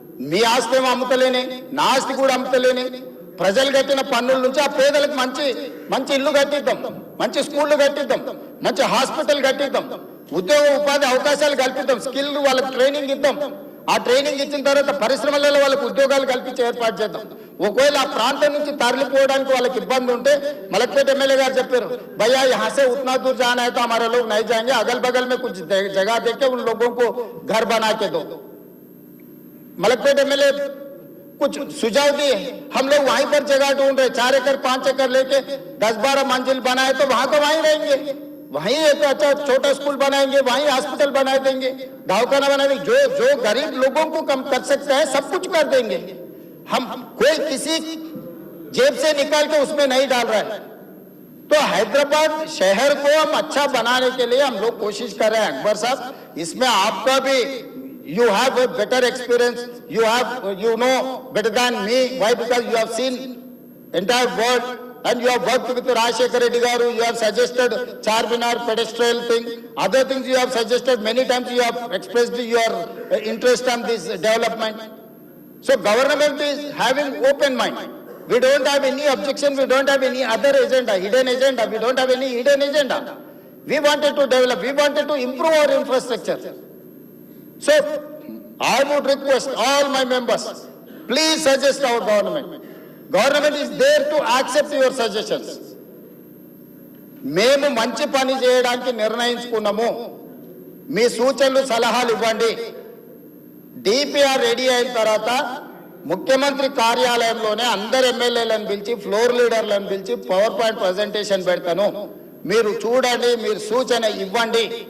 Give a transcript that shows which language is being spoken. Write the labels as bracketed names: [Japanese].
[Telugu] మీ ఆస్తి ఏమో అమ్ముతలేని, నా ఆస్తి కూడా అమ్ముతలేని, ప్రజలు కట్టిన పన్నుల నుంచి ఆ పేదలకు మంచి మంచి ఇల్లు కట్టిద్దాం, మంచి స్కూళ్ళు కట్టిద్దాం, మంచి హాస్పిటల్ కట్టిద్దాం, ఉద్యోగ ఉపాధి అవకాశాలు కల్పిద్దాం, స్కిల్ వాళ్ళకి ట్రైనింగ్ ఇద్దాం. ఆ ట్రైనింగ్ ఇచ్చిన తర్వాత పరిశ్రమలలో వాళ్ళకి ఉద్యోగాలు కల్పించి ఏర్పాటు చేద్దాం. ఒకవేళ ఆ ప్రాంతం నుంచి తరలిపోవడానికి వాళ్ళకి ఇబ్బంది ఉంటే, మలక్పేట ఎమ్మెల్యే గారు చెప్పారు, [Hindi] భయ్యా यहाँ से उतना दूर जाना है तो हमारे लोग नहीं जाएंगे, अगल बगल में कुछ जगह देके उन लोगों को घर बना के दो. मलकपेट एमएलए कुछ सुझाव दिए, हम लोग वहीं पर जगह ढूंढ रहे, 4 एकड़ 5 एकड़ लेके 10-12 मंजिल बनाए तो वहां को वहीं रहेंगे, वहीं एक अच्छा छोटा स्कूल बनाएंगे, वहीं हॉस्पिटल बना देंगे, दवाखाना बना देंगे. जो गरीब लोगों को कम कर सकते हैं सब कुछ कर देंगे. हम कोई किसी जेब से निकाल के उसमें नहीं डाल रहा है. तो हैदराबाद शहर को हम अच्छा बनाने के लिए हम लोग कोशिश कर रहे हैं. [English] अकबर साहब, [Hindi] इसमें आपका भी [English] you have a better experience, you know better than me. Why? Because you have seen entire world and you have worked with Rajshekar Reddy garu, you have suggested Charminar pedestrian thing, other things you have suggested many times, you have expressed your interest on this development. So government is having open mind. We don't have any objection, we don't have any other agenda, hidden agenda, we don't have any hidden agenda. We wanted to develop, we wanted to improve our infrastructure. So I would request all my members, please suggest our government. Government is there to accept your suggestions. [Telugu] మేము మంచి పని చేయడానికి నిర్ణయించుకున్నాము, మీ సూచనలు సలహాలు ఇవ్వండి. DPR ready అయిన తర్వాత ముఖ్యమంత్రి కార్యాలయంలోనే అందరు ఎమ్మెల్యేలను పిలిచి, ఫ్లోర్ లీడర్లను పిలిచి పవర్ పాయింట్ ప్రజెంటేషన్ పెడతాను, మీరు చూడండి, మీరు సూచన ఇవ్వండి.